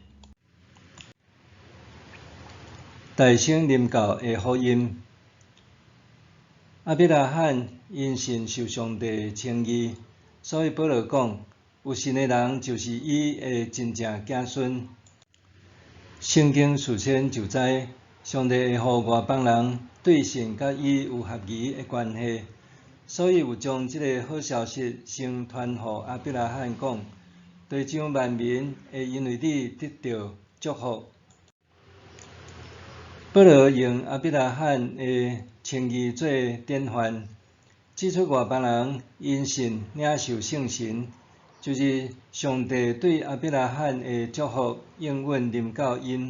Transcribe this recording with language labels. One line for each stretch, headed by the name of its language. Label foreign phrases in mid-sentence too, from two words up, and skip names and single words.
Min Nan Chinese: 大圣灵教的福音，亚伯拉罕因信受上帝称义，所以保罗讲，有信的人就是伊的真正子孙。圣经事先就知，上帝会互外邦人对信甲伊有合宜的关系。所以有将这个好消息先传互亚伯拉罕讲，地上万民会因为你得到祝福。保罗用亚伯拉罕的称义做典范，指出外邦人因信领受圣神，就是上帝对亚伯拉罕的祝福应允临到因。